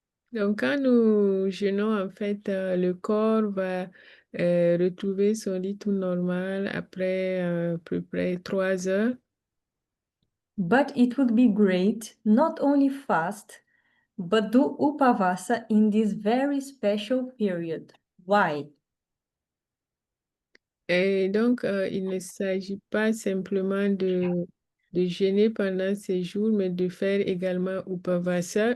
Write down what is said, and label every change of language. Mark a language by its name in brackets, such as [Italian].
[French] Donc, quand nous jeûnons, en fait, le corps va retrouver son rythme normal après à peu près 3 heures. [English] but it would be great not only fast, but do upavasa in this very special period. Why? [French] Et donc, il ne s'agit pas simplement de jeûner pendant ces jours, mais de faire également Upavasa.